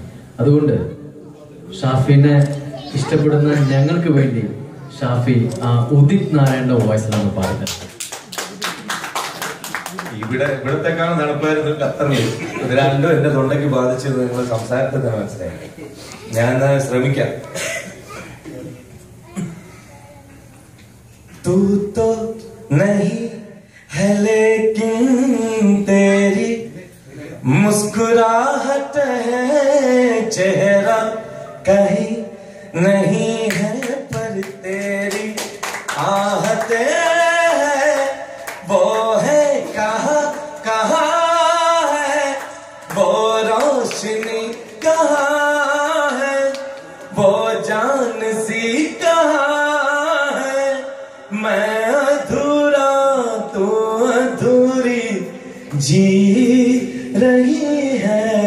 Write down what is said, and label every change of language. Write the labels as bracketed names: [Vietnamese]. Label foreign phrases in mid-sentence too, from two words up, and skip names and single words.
[Malayalam] അതുകൊണ്ട് ഷാഫിനെ ഇഷ്ടപ്പെടുന്ന ഞങ്ങൾക്ക് വേണ്ടി ഷാഫി ഉദിത് നാരായണന്റെ വോയിസിലാണ് പാടുന്നത്. ഇവിടത്തെക്കാണ് നടപ്പായിരുന്നു ഖത്തറിൽ. ഇത് രണ്ടും എന്റെ തൊണ്ടയ്ക്ക് ബാധിച്ചത് നിങ്ങൾ സംസാരത്തിൽ തന്നെ മനസ്സിലായി. ഞാൻ ശ്രമിക്കാം. [Hindi] तू तो नहीं है लेकिन तेरी मुस्कुराहट है, चेहरा कहीं नहीं है पर तेरी आहते है वो है कहाँ कहाँ है, वो रोशनी कहाँ है, वो जान सी कहाँ है, मैं अधूरा तू अधूरी जी रही है,